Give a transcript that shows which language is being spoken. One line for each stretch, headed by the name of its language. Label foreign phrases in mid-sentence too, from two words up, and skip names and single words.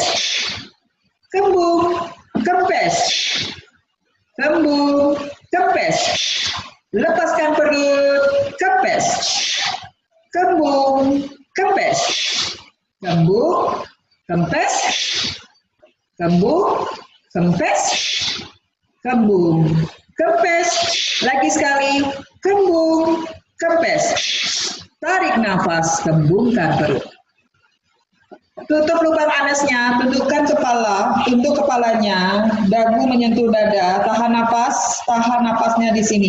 Indonesian: Kembung, kempes. Kembung, kempes. Lepaskan perut, kempes. Kembung, kempes. Kembung, kempes. Kembung, kempes. Kembung, kempes. Lagi sekali, kembung, kempes. Tarik nafas, kembungkan perut. Tutup lubang anusnya, tundukkan kepala, tunduk kepalanya, dagu menyentuh dada, tahan napasnya di sini.